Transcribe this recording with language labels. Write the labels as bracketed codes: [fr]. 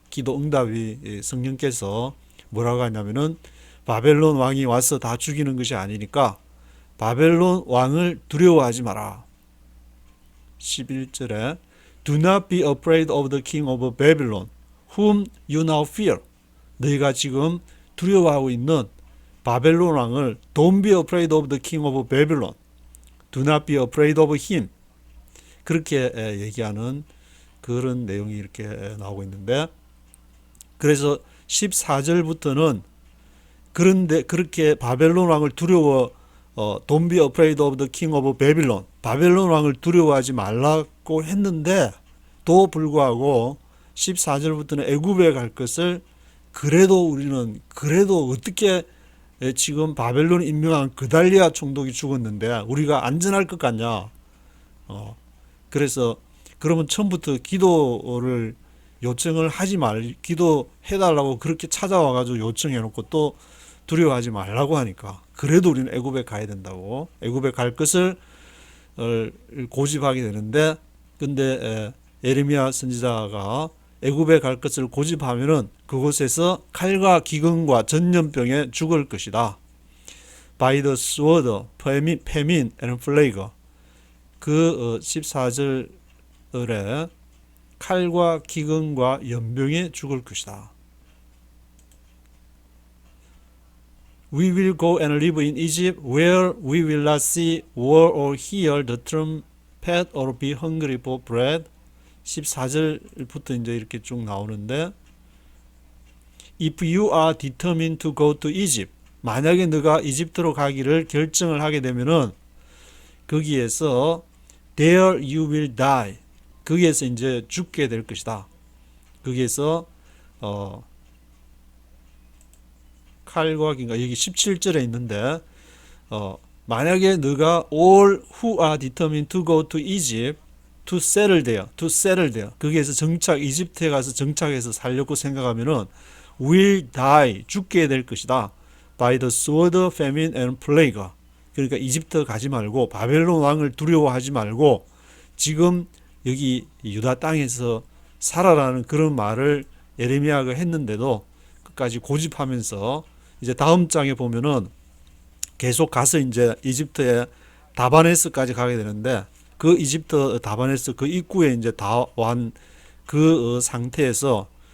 [ko] 기도 응답이 성령께서 뭐라고 하냐면은 바벨론 왕이 와서 다 죽이는 것이 아니니까 바벨론 왕을 두려워하지 마라. 11절에 [en] Do not be afraid of the king of Babylon, whom you now fear. [ko] 너희가 지금 두려워하고 있는 바벨론 왕을 [en] Don't be afraid of the king of Babylon. Do not be afraid of him. [ko] 그렇게 얘기하는 그런 내용이 이렇게 나오고 있는데, 그래서 14절부터는 그런데 그렇게 바벨론 왕을 [en] Don't be afraid of the king of Babylon. [ko] 바벨론 왕을 두려워하지 말라고 했는데 또 불구하고 14절부터는 애굽에 갈 것을 그래도 어떻게 지금 바벨론 임명한 그달리아 총독이 죽었는데 우리가 안전할 것 같냐? 그래서 그러면 처음부터 기도를 요청을 하지 기도해달라고 그렇게 찾아와가지고 요청해놓고 또 두려워하지 말라고 하니까 그래도 우리는 애굽에 가야 된다고, 애굽에 갈 것을 고집하게 되는데, 근데 예레미야 선지자가 애굽에 갈 것을 고집하면은 그곳에서 칼과 기근과 전염병에 죽을 것이다. [en] By the sword, famine and plague. [ko] 그 14절에 칼과 기근과 연병에 죽을 것이다. [en] We will go and live in Egypt, where we will not see war or hear the trumpet or be hungry for bread. [ko] 14절부터 이제 이렇게 쭉 나오는데, [en] If you are determined to go to Egypt, [ko] 만약에 너가 이집트로 가기를 결정을 하게 되면은 거기에서 [en] there you will die. [ko] 거기에서 이제 죽게 될 것이다. 거기에서 칼과 긴가 여기 17절에 있는데, 만약에 너가 [en] all who are determined to go to Egypt to settle there [ko] 거기에서 이집트에 가서 정착해서 살려고 생각하면은 [en] will die, [ko] 죽게 될 것이다. [en] by the sword, famine and plague. [ko] 그러니까 이집트 가지 말고 바벨론 왕을 두려워하지 말고 지금 여기 유다 땅에서 살아라는 그런 말을 예레미야가 했는데도 끝까지 고집하면서, 이제 다음 장에 보면은 계속 가서 이제 이집트의 다바네스까지 가게 되는데, 그 이집트 다바네스 그 입구에 이제 다 완 그 상태에서